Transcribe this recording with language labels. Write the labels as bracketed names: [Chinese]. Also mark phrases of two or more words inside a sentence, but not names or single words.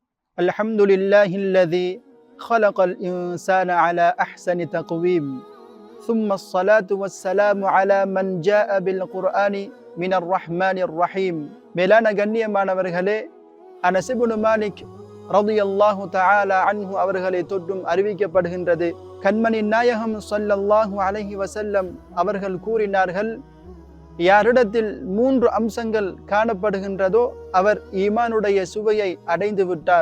[Arabic] الحمد لله الذي خلق الإنسان على أحسن تقويم ثم الصلاة والسلام على من جاء بالقرآن من الرحمن الرحيم [Tamil] மேலான கண்ணியமானவர்களே, அனஸ் இப்னு மாலிக் [Arabic] رضي الله تعالى عنه [Tamil] அவர்களை தொட்டும் அறிவிக்கப்படுகின்றது, கண்மணி நாயகம் [Arabic] صلى الله عليه وسلم [Tamil] அவர்கள் கூறினார்கள், யாரிடத்தில் 3 அம்சங்கள் காணப்படுகின்றதோ அவர் ஈமானுடைய சுவையை அடைந்து விட்டார்.